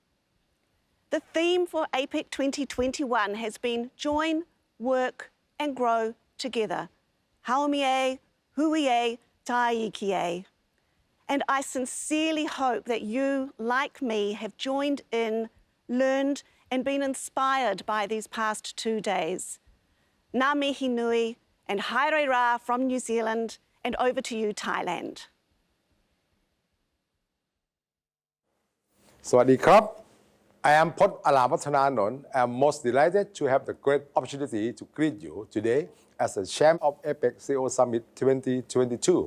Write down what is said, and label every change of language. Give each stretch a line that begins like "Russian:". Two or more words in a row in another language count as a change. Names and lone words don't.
English: The theme for APEC 2021 has been Join, Work, and Grow Together.
Māori: Haumie, Huie, Taikie.
English: And I sincerely hope that you, like me, have joined in, learned, and been inspired by these past 2 days.
Māori: Ngā mihi nui,
English: and
Māori: haere rā
English: from New Zealand, and over to you, Thailand.
Thai: สวัสดีครับ.
English: I am Port Aramwattananont. I am most delighted to have the great opportunity to greet you today as the chair of APEC CEO Summit 2022.